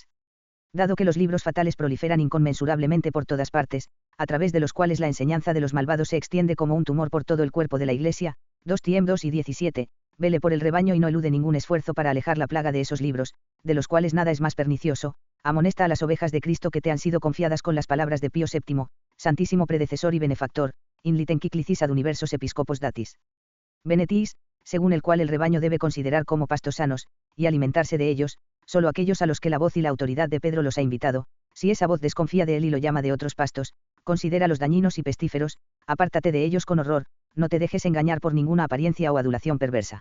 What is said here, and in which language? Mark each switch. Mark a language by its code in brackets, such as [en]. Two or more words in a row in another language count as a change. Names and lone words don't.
[es] Dado que los libros fatales proliferan inconmensurablemente por todas partes, a través de los cuales la enseñanza de los malvados se extiende como un tumor por todo el cuerpo de la Iglesia, 2 Tim 2 y 17, vele por el rebaño y no elude ningún esfuerzo para alejar la plaga de esos libros, de los cuales nada es más pernicioso, amonesta a las ovejas de Cristo que te han sido confiadas con las palabras de Pío VII, santísimo predecesor y benefactor, [la] in litem quiclicis ad universos episcopos datis benetis, [es] según el cual el rebaño debe considerar como pastos sanos, y alimentarse de ellos, solo aquellos a los que la voz y la autoridad de Pedro los ha invitado. Si esa voz desconfía de él y lo llama de otros pastos, considéralos dañinos y pestíferos, apártate de ellos con horror, no te dejes engañar por ninguna apariencia o adulación perversa.